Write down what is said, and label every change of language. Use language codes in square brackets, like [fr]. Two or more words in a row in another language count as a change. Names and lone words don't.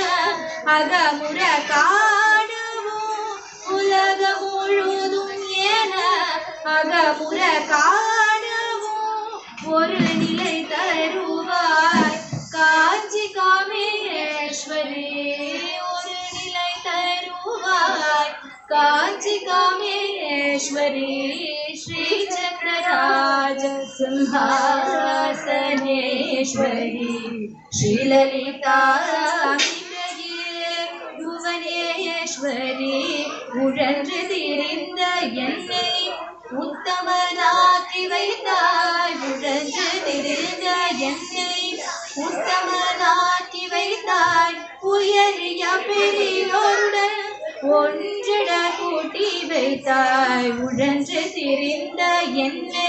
[ta] அகமுற காணவும் உலகம் முழுதும் என அகமுற காணவும் ஒரு நிலை தருவாய் காஞ்சி காமேஸ்வரி ஒரு நிலை தருவாய் காஞ்சி காமேஸ்வரி श्रीचक्रराज [sa] सिंहासनेश्वरी श्रीललिताम्बिकये भुवनेश्वरी [ta] உழன்று திரிந்த என்னை உத்தமனாக்கி வைத்தாய் உழன்று திரிந்த என்னை உத்தமனாக்கி வைத்தாய் உயரிய பெரியோருடன் ஒன்றிட கூட்டி வைத்தாய் உழன்று திரிந்த என்னை